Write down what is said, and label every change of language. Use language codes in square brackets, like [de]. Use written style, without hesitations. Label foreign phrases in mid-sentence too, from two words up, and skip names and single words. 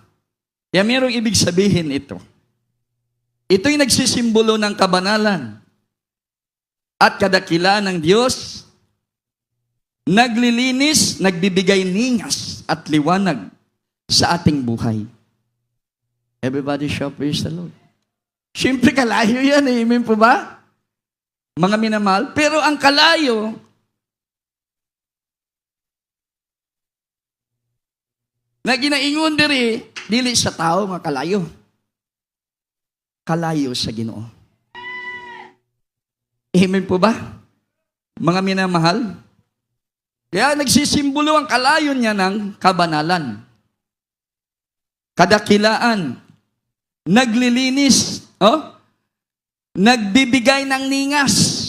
[tl] Kaya mayroong ibig sabihin ito. Ito'y nagsisimbolo ng kabanalan at kadakilaan ng Diyos, naglilinis, nagbibigay ningas at liwanag sa ating buhay. [en] Everybody shout praise the Lord. [tl] Siyempre kalayo yan eh. Amen po ba? Mga minamahal. [ceb] Pero ang kalayo, na ginaingon diri, dili sa tao nga kalayo. Kalayo sa Ginoo. [tl] Amen po ba? Mga minamahal. Kaya nagsisimbolo ang kalayo niya ng kabanalan. Kadakilaan. Naglilinis. Nagbibigay ng ningas.